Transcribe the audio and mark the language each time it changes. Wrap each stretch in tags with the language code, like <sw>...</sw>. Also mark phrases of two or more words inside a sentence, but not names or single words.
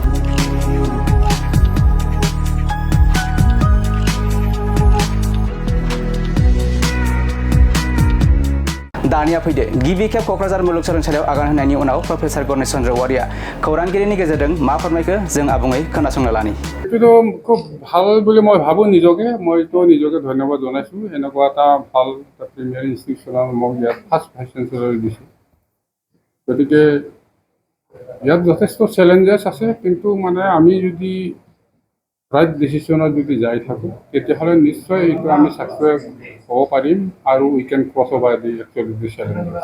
<brx>दानिया फैदो गिबि खेब क'क्राझार मुलुगसोलोंसालियाव आगान होनायनि उनाव प्रफेसर गणेश चन्द्र औवारिया खौरांगिरिनि गेजेरजों मा फोरमायखो जों आबुङै खोनासंना लानि।</brx> <as>এইটো খুব ভাল বুলি মই ভাবোঁ মইতো নিজকে ধন্যবাদ জনাইছোঁ। এনেকুৱা এটা ভাল</as> <en>premier institution</en> <as>মোক ইয়াত</as> <en>first Vice Chancellor</en> <as>দিছোঁ। গতিকে ইয়াত যথেষ্ট চেলেঞ্জেছ আছে, কিন্তু মানে আমি যদি</as> <en>right decision</en> <as>যদি যাই থাকোঁ তেতিয়াহ'লে নিশ্চয় এইটো আমি ছাকচেছ হ'ব পাৰিম আৰু</as> <en>we can cross over the actually the challenges.</en>